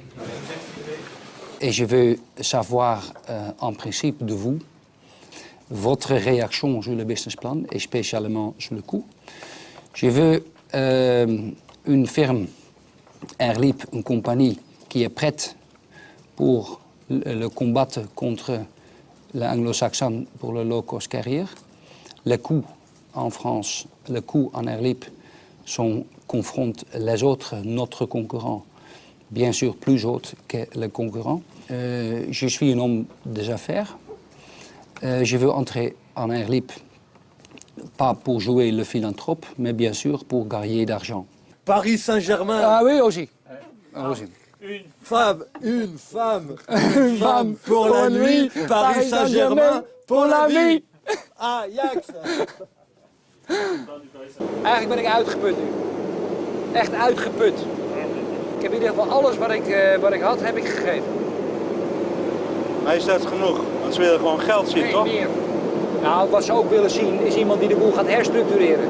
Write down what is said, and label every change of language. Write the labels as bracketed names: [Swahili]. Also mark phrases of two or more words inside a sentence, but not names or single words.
[French] Et je veux savoir en principe de vous, votre réaction sur le [English] business plan [French] et spécialement sur le coût. Je veux une firme, Air Libre, une compagnie qui est prête pour le combattre contre l'anglo-saxon pour le [English] low-cost carrier. [French] Les coûts en France, les coûts en Air Libre confrontent les autres, notre concurrent, bien sûr plus hautes que les concurrents. Je suis un homme des affaires. Je veux entrer en Air Libre, pas pour jouer le philanthrope, mais bien sûr pour gagner d'argent. Paris Saint-Germain. Ah oui, aussi. Aussi. Une femme pour la nuit. Paris Saint-Germain pour la vie. Ajax. [Dutch] Eigenlijk ben ik uitgeput nu. Echt uitgeput. Ik heb in ieder geval alles wat ik had, heb ik gegeven. Maar is dat genoeg? Want ze willen gewoon geld zien, toch? Nee, meer. Nou, wat ze ook willen zien is iemand die de boel gaat herstructureren.